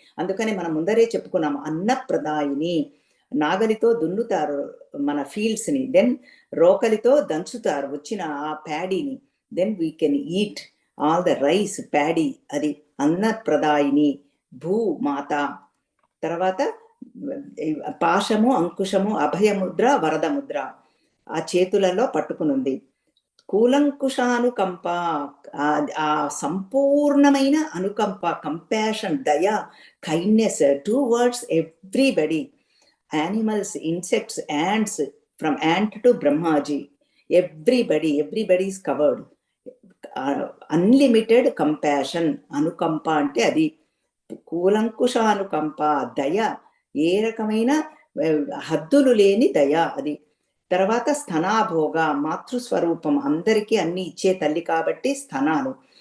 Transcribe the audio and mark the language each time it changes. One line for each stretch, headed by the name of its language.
Telugu: అందుకని మనం ముందరే చెప్పుకున్నాము, అన్నప్రదాయిని. నాగలితో దున్నుతారు మన ఫీల్డ్స్ ని, దెన్ రోకలితో దంచుతారు వచ్చిన ఆ ప్యాడీని,
English: Then we can eat all the rice paddy.
Telugu: అది అన్నప్రదాయిని, భూమాత. తర్వాత పాశము, అంకుశము, అభయముద్ర, వరదముద్ర ఆ చేతులలో పట్టుకునుంది. కూలంకుషానుకంప, ఆ సంపూర్ణమైన అనుకంప,
English: Compassion, దయ, kindness towards everybody, animals, insects, ants, from ant to Brahmaji, everybody is covered. Unlimited compassion,
Telugu: అనుకంప అంటే అది. కూలంకుషానుకంప, దయ, ఏ రకమైన హద్దులు లేని దయ అది. తర్వాత స్తనాభోగ, మాతృస్వరూపం, అందరికీ అన్ని ఇచ్చే తల్లి కాబట్టి స్తనాలు.